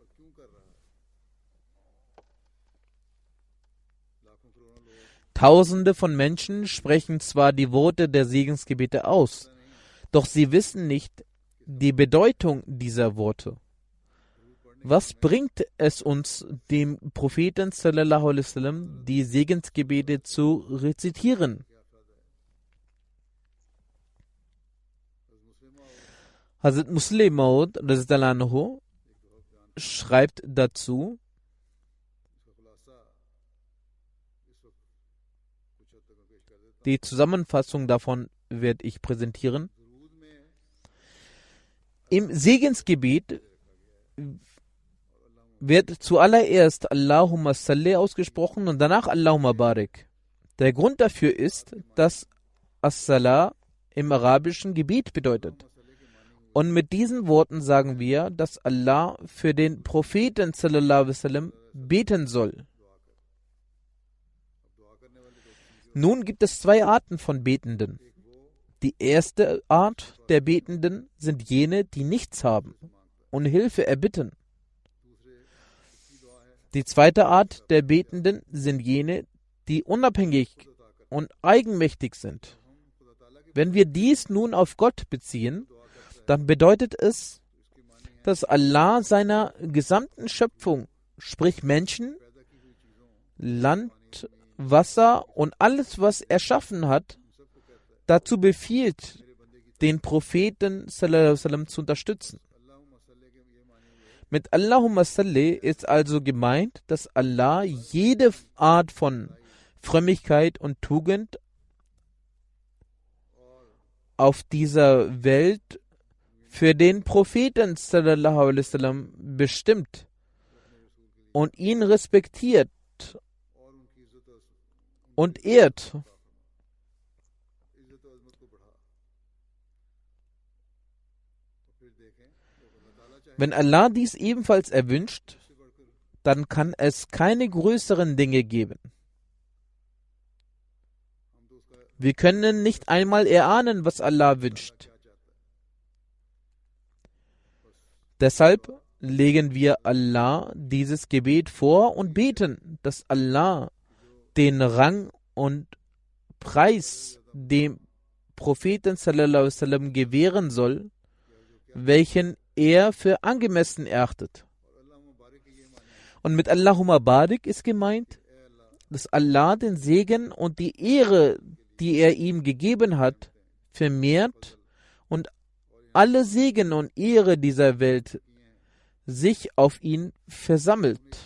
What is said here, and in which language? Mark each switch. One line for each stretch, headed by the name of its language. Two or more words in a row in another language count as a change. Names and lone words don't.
German: Tausende von Menschen sprechen zwar die Worte der Segensgebete aus, doch sie wissen nicht die Bedeutung dieser Worte. Was bringt es uns, dem Propheten
Arabic: صلى الله عليه وسلم
German: die Segensgebete zu rezitieren? Hazrat Musleh Maud
Arabic: رضي الله عنه
German: schreibt dazu, die Zusammenfassung davon werde ich präsentieren. Im Segensgebet wird zuallererst
Arabic: اللهم صل
German: ausgesprochen und danach
Arabic: اللهم بارك.
German: Der Grund dafür ist, dass As-Salah im arabischen Gebet bedeutet. Und mit diesen Worten sagen wir, dass Allah für den Propheten
Arabic: صلى الله عليه وسلم
German: beten soll. Nun gibt es zwei Arten von Betenden. Die erste Art der Betenden sind jene, die nichts haben und Hilfe erbitten. Die zweite Art der Betenden sind jene, die unabhängig und eigenmächtig sind. Wenn wir dies nun auf Gott beziehen, dann bedeutet es, dass Allah seiner gesamten Schöpfung, sprich Menschen, Land, Wasser und alles, was er erschaffen hat, dazu befiehlt, den Propheten
Arabic: صلى الله عليه وسلم
German: zu unterstützen. Mit
Arabic: اللهم صل
German: ist also gemeint, dass Allah jede Art von Frömmigkeit und Tugend auf dieser Welt für den Propheten
Arabic: صلى الله عليه وسلم
German: bestimmt und ihn respektiert und ehrt. Wenn Allah dies ebenfalls erwünscht, dann kann es keine größeren Dinge geben. Wir können nicht einmal erahnen, was Allah wünscht. Deshalb legen wir Allah dieses Gebet vor und beten, dass Allah den Rang und Preis dem Propheten
Arabic: صلى الله عليه وسلم
German: gewähren soll, welchen er für angemessen erachtet. Und mit
Arabic: اللهم بارك
German: ist gemeint, dass Allah den Segen und die Ehre, die er ihm gegeben hat, vermehrt und alle Segen und Ehre dieser Welt sich auf ihn versammelt.